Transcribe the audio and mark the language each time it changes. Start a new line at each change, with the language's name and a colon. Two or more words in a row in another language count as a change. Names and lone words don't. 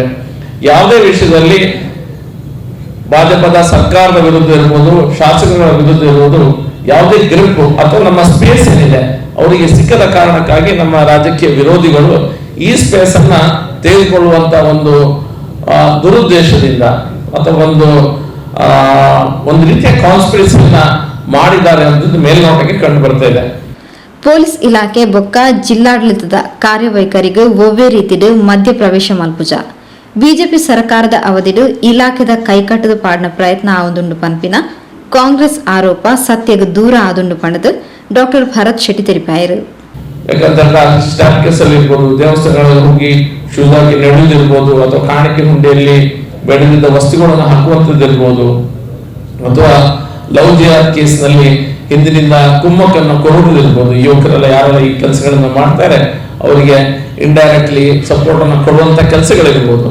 Kannada: ಯಾವುದೇ ವಿಷಯದಲ್ಲಿ ಭಾಜಪದ ಸರ್ಕಾರದ ವಿರುದ್ಧ ಇರ್ಬೋದು, ಶಾಸಕರ ವಿರುದ್ಧ ಇರ್ಬೋದು, ಯಾವುದೇ ಗ್ರಿಪ್ ಅಥವಾ ನಮ್ಮ ಸ್ಪೇಸ್ ಏನಿದೆ ಅವರಿಗೆ ಸಿಕ್ಕದ ಕಾರಣಕ್ಕಾಗಿ ನಮ್ಮ ರಾಜಕೀಯ ವಿರೋಧಿಗಳು ಈ ಸ್ಪೇಸ್ ಅನ್ನ ತೆಗೆದುಕೊಳ್ಳುವಂತ ಒಂದು ದುರುದ್ದೇಶದಿಂದ ಅಥವಾ ಒಂದು ರೀತಿಯ ಕಾನ್ಸ್ಪಿರಸಿಯನ್ನ ಮಾಡಿದ್ದಾರೆ ಅಂತ ಮೇಲ್ನೋಟಕ್ಕೆ ಕಂಡು ಬರ್ತಾ ಇದೆ.
Tulu: ಪೊಲೀಸ್ ಇಲಾಖೆ ಬೊಕ್ಕ ಜಿಲ್ಲಾಡಳಿತದ ಕಾರ್ಯವೈಖರಿಗೂ ಒವ್ವೇ ರೀತಿಡು ಮಧ್ಯ ಪ್ರವೇಶ ಮಲ್ಪುಜ ಬಿಜೆಪಿ ಸರ್ಕಾರದ ಅವಧಿಡು ಇಲಾಖೆದ ಕೈಕಟ್ಟದು ಪಾಡಿನ ಪ್ರಯತ್ನ ಆವೊಂದುಂಡು ಪನ್ಪಿನ ಕಾಂಗ್ರೆಸ್ ಆರೋಪ ಸತ್ಯಗ ದೂರ ಆದುಂಡು ಪಣದು ಡಾಕ್ಟರ್ ಭರತ್ ಶೆಟ್ಟಿ ತೆರಿಪಾಯರು.
Kannada: ಯಾಕಂದ್ರೆ ಸ್ಟಾಪ್ ಕೇಸಲ್ಲಿ ಇರ್ಬೋದು, ದೇವಸ್ಥಾನಗಳಲ್ಲಿ ಹೋಗಿ ಶೂಸ್ ಹಾಕಿ ನಡೆದಿರ್ಬೋದು, ಅಥವಾ ಕಾಣಿಕೆ ಹುಂಡಿಯಲ್ಲಿ ಬೆಳೆದಿದ್ದ ವಸ್ತುಗಳನ್ನು ಹಾಕುವಂಥದ್ದಿರ್ಬೋದು, ಅಥವಾ
English: love jihad
Kannada: ಕೇಸ್ನಲ್ಲಿ ಹಿಂದಿನಿಂದ ಕುಮ್ಮಕ್ಕನ್ನು ಕೊಡುವುದಿರ್ಬೋದು. ಯುವಕರೆಲ್ಲ ಯಾರೆಲ್ಲ ಈ ಕೆಲಸಗಳನ್ನ ಮಾಡ್ತಾರೆ ಅವರಿಗೆ ಇಂಡೈರೆಕ್ಟ್ಲಿ ಸಪೋರ್ಟ್ ಅನ್ನು ಕೊಡುವಂತ ಕೆಲಸಗಳಿರ್ಬೋದು.